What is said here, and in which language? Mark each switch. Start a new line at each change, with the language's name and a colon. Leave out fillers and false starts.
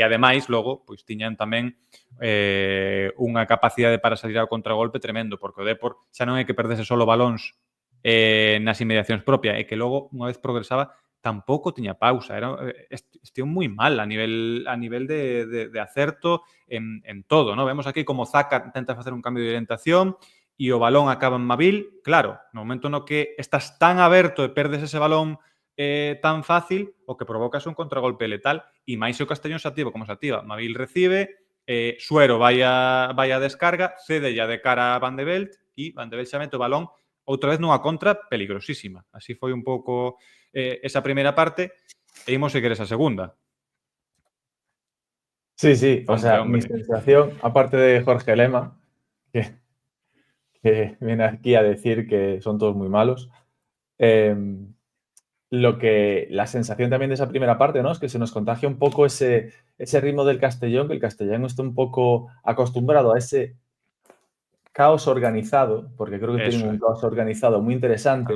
Galician: E ademais, logo, pois tiñan tamén unha capacidade para salir ao contragolpe tremendo, porque o Depor xa non é que perdese solo balóns nas inmediacións propias, é que logo, unha vez progresaba, tampouco tiña pausa. Estivo moi mal a nivel de acerto en todo, ¿no? Vemos aquí como Zaca tenta facer un cambio de orientación e o balón acaba en Mavil. Claro, no momento no que estás tan aberto e perdes ese balón tan fácil, o que provocas un contragolpe letal, e máis o Castellón se activa como se activa. Mavil recibe, Suero vai a descarga, cede ya de cara a Van de Belt e Van de Belt xa mete o balón outra vez nunha contra peligrosísima. Así foi un pouco esa primeira parte e imos seguir esa segunda.
Spanish: Sí, o sea, mi sensación, aparte de Jorge Lema, que viene aquí a decir que son todos muy malos, la sensación también de esa primera parte, ¿no? Es que se nos contagia un poco ese ritmo del Castellón, que el Castellón está un poco acostumbrado a ese caos organizado, porque creo que tienen un caos organizado muy interesante.